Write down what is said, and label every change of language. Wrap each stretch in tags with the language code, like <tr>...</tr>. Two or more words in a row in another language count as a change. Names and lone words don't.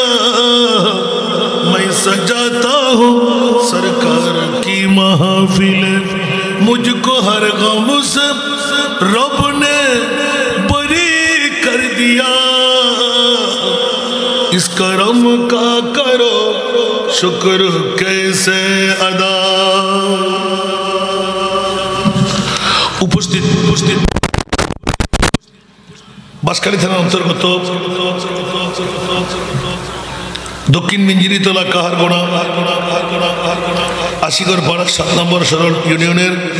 <ur>میں سجاتا ہوں سرکار کی محفل، مجھ کو ہر غم سے رب نے بری کر دیا، اس کرم کا کرو شکر کیسے ادا،</ur> <bn>উপস্থিত বাঁশখালী থানার অন্তর্গত দক্ষিণ মিঞ্জিরিতলা কাহারগোনা আশিগড় পাড়া ৭ নম্বর সরল ইউনিয়নের</bn>